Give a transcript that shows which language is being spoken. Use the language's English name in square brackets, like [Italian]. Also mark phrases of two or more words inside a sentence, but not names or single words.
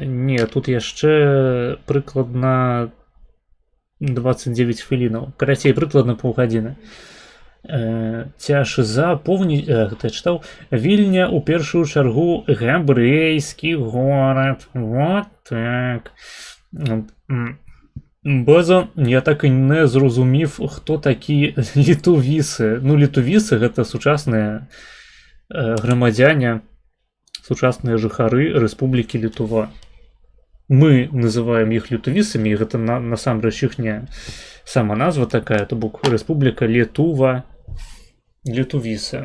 [Belarusian] Не, тут яшчэ прыкладна 29 хвілінаў. Карацей, прыкладна паўгадзіны. Ця шыза ты чытаў? Вільня ў першую чаргу габрэйскі горад. [Russian] Вот так. [Belarusian] База, [Ukrainian] я так і не зрозумів, хто такі літувісы. [Belarusian] Ну, літувісы гэта сучасныя грамадзяне, сучасныя жыхары Рэспублікі Літува. Мы называем іх літувісамі, і гэта насамрэч іхняя сама назва такая, то бок Рэспубліка Літува, літувісы.